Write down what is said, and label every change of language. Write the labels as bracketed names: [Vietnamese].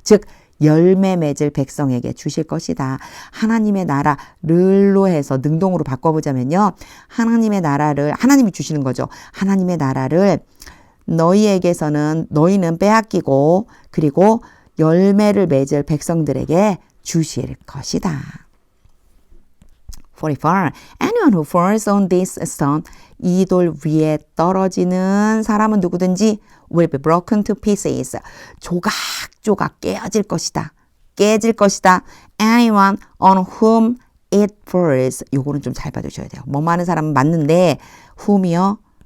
[Korean] 즉 열매 맺을 백성에게 주실 것이다. 하나님의 나라를로 해서 능동으로 바꿔보자면요. 하나님의 나라를 하나님이 주시는 거죠. 하나님의 나라를 너희는 빼앗기고 그리고 열매를 맺을 백성들에게 주실 것이다. 44. [English] Anyone who falls on this stone, [Korean] 이 돌 위에 떨어지는 사람은 누구든지 [English] will be broken to pieces. [Korean] 조각조각 깨어질 것이다. 깨질 것이다. [English] Anyone on whom it falls. [Korean] 요거는 좀 잘 봐주셔야 돼요. 뭐 많은 사람은 맞는데 whom이요.